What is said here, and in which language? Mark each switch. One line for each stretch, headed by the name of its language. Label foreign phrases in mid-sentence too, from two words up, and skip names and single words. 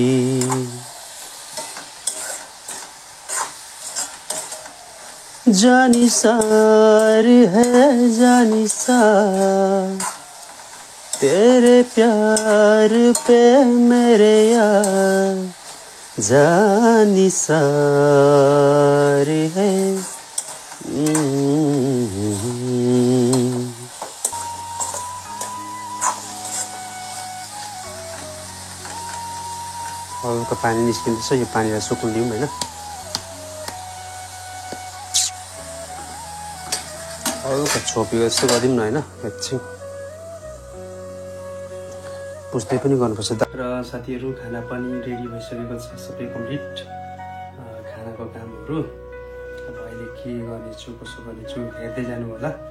Hindi: जानिसार है जानिसार तेरे प्यार पे मेरे यार जानिसार है
Nepali: हल्का पानी निस्किँदैछ यो पानीलाई सुक्नु दिउँ हैन हल्का छोपेको जस्तो गरिदिउँ न हैन एकछिन पुस्दै पनि गर्नुपर्छ र साथीहरू खाना पनि रेडी भइसकेको छ सबै कम्प्लिट खानाको कामहरू अब अहिले के गर्नेछु कसो गर्नेछु हेर्दै जानु होला